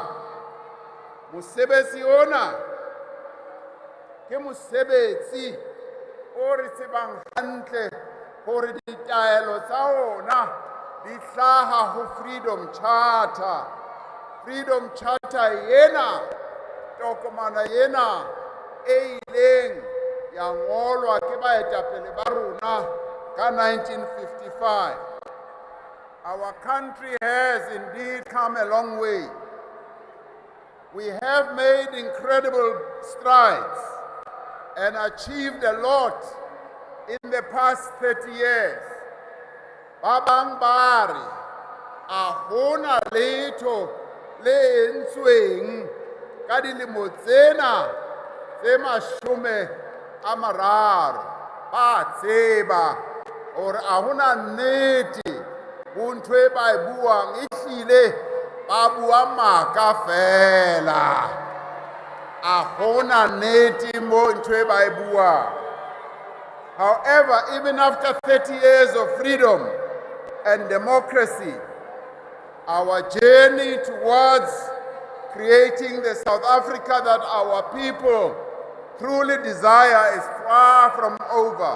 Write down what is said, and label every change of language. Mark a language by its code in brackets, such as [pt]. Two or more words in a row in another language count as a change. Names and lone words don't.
[st] Musebetsi ona ke musebetsi o re tsebang hantle hore ditaelo tsa ona di hlaha ho Freedom Charter. Freedom Charter yena tokomana yena e ileng ya ngolwa ke baetapele ba rona ka 1955. [en] Our country has indeed come a long way. We have made incredible strides and achieved a lot in the past 30 years. [st] Babang bari ahona letho le entsweng ka dilemo tsena tse mashome a mararo. Ba tseba hore ahona nnete ho ntho e ba e buang ehlile ba bua maka fela. Ahona nnete mo ntho e ba e buang. [en] However, even after 30 years of freedom and democracy, our journey towards creating the South Africa that our people truly desire is far from over.